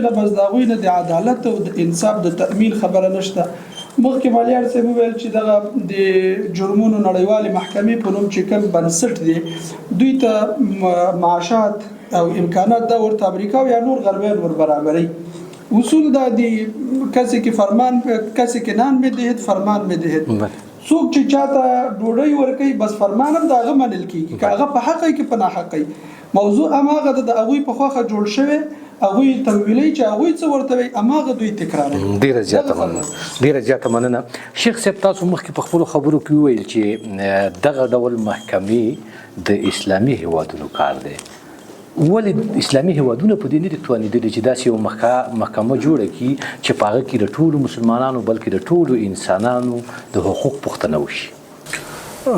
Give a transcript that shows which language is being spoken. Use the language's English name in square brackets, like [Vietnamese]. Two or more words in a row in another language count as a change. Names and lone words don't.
[Pashto] نه بس د هغوی نه د عدالت او د انصاف د تأمین خبره نشته مخکې مالیار صاحب وویل چې دغه د جرمونو نړیوالې محکمې په نوم چې کوم بنسټ دی دوی ته معاشات او امکانات دا ورته امریکا یا نور غربیان ور برابري اصول دا دی [Persian] کسی که فرمان کسی که نان بدهد فرمان بدهد [Pashto] څوک چې چاته ډوډۍ ورکوي بس فرمان هم د هغه منل کیږي که هغه په حق وي که په ناحق وي موضوع هماغه د هغوی په خواخه جوړ شوی هغوی تمویلی چې هغوی څه ورته وي هماغه دوی تکراروي ډیره زیاته مننه شیخ صاحب تاسو مخکې په خپلو خبرو کې وویل چې دغه ډول محکمې د اسلامي هیوادونو کار دی ولې اسلامي هیوادونه په دې نه دي توانېدلي چې داسې یو محکمه جوړه کړي چې په هغه کې د ټولو مسلمانانو بلکې د ټولو انسانانو د حقوق پوښتنه وشي